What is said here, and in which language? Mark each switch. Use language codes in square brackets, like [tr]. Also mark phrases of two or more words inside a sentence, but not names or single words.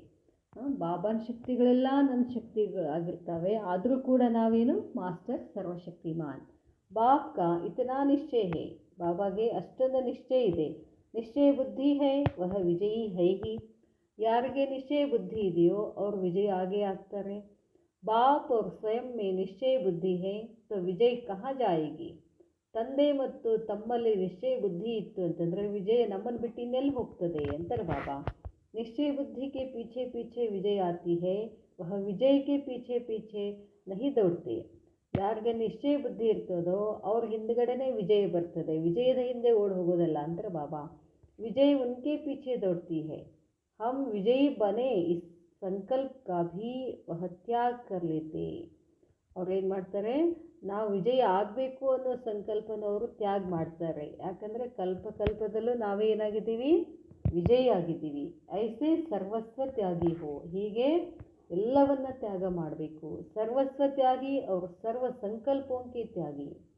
[kn] ಬಾಬಾನ ಶಕ್ತಿಗಳೆಲ್ಲ ನನ್ನ ಶಕ್ತಿಗಳಾಗಿರ್ತವೆ, ಆದರೂ ಕೂಡ ನಾವೇನು ಮಾಸ್ಟರ್ ಸರ್ವಶಕ್ತಿಮಾನ್. [hi] बाप का इतना निश्चय है, [kn] ಬಾಬಾಗೆ ಅಷ್ಟೊಂದು ನಿಶ್ಚಯ ಇದೆ. [hi] निश्चय बुद्धि है वह विजयी है ही. [kn] ಯಾರಿಗೆ ನಿಶ್ಚಯ ಬುದ್ಧಿ ಇದೆಯೋ ಅವರು ವಿಜಯ ಆಗೇ ಆಗ್ತಾರೆ. [hi] बाप और स्वयं में निश्चय बुद्धि है तो विजय कहाँ जाएगी. [kn] ತಂದೆ ಮತ್ತು ತಮ್ಮಲ್ಲಿ ನಿಶ್ಚಯ ಬುದ್ಧಿ ಇತ್ತು ಅಂತಂದರೆ ವಿಜಯ ನಮ್ಮನ್ನು ಬಿಟ್ಟು ಇನ್ನೆಲ್ಲಿ ಹೋಗ್ತದೆ ಅಂತಾರೆ ಬಾಬಾ. [hi] निश्चय बुद्धि के पीछे पीछे विजय आती है, वह विजय के पीछे पीछे नहीं दौड़ते. [kn] ಯಾರಿಗೆ ನಿಶ್ಚಯ ಬುದ್ಧಿ ಇರ್ತದೋ ಅವ್ರ ಹಿಂದ್ಗಡೆನೇ ವಿಜಯ ಬರ್ತದೆ, ವಿಜಯದ ಹಿಂದೆ ಓಡಿ ಹೋಗೋದಲ್ಲ ಅಂತಾರೆ ಬಾಬಾ. [hi] विजय उनके पीछे दौड़ती है. हम विजयी बने इस संकल्प का भी वह त्याग कर लेते. [kn] ಅವ್ರು ಏನು ಮಾಡ್ತಾರೆ, ನಾವು ವಿಜಯ ಆಗಬೇಕು ಅನ್ನೋ ಸಂಕಲ್ಪನವರು ತ್ಯಾಗ ಮಾಡ್ತಾರೆ. ಯಾಕಂದರೆ ಕಲ್ಪದಲ್ಲೂ ನಾವೇ ಏನಾಗಿದ್ದೀವಿ, ವಿಜಯಿ ಆಗಿದ್ದೀವಿ. [hi] ऐसे सर्वस्व त्यागी हो, [kn] ಹೀಗೆ ಎಲ್ಲವನ್ನ ತ್ಯಾಗ ಮಾಡಬೇಕು. [hi] सर्वस्व त्यागी ಅವರು सर्व संकल्पों के त्यागी.